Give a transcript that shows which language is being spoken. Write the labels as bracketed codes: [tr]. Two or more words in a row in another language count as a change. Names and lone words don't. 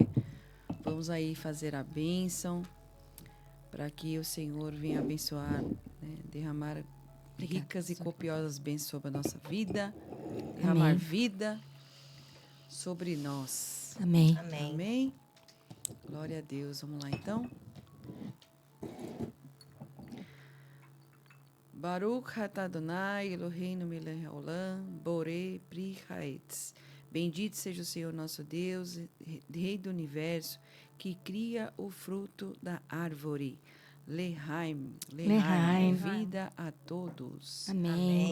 [pt] Vamos aí fazer a bênção para que o Senhor venha abençoar, né, derramar ricas e copiosas bênçãos sobre a nossa vida, derramar vida sobre nós. Amém. Amém. Amém? Glória a Deus. Vamos lá, então. [he] ברוך אתה אדוני אלוהינו מלך העולם בורא פרי העץ. [pt] Bendito seja o Senhor nosso Deus, Rei do Universo, que cria o fruto da árvore. Lehaim, Lehaim. vida a todos. Amém.